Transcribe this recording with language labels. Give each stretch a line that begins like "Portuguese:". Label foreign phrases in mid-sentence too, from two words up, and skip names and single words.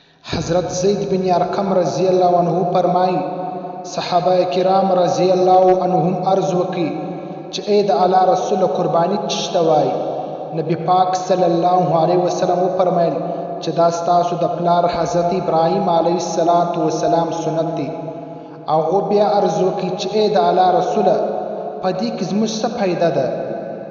Pashto: حضرت زید بن ارقم
Arabic: رضی اللہ عنہ
Pashto: فرمائی صحابہ کرام
Arabic: رضی اللہ عنہم
Pashto: عرض وکي چې اے د الله رسول قربانی چشته وای. نبی پاک
Arabic: صلی الله علیه وسلم
Pashto: وفرمایل چې دا ستاسو د پلار حضرت ابراهیم
Arabic: علیه السلام
Pashto: سنت دی. هغه بیا عرض وکي چې اے د الله رسول په دې کې زموږ څه فایده ده؟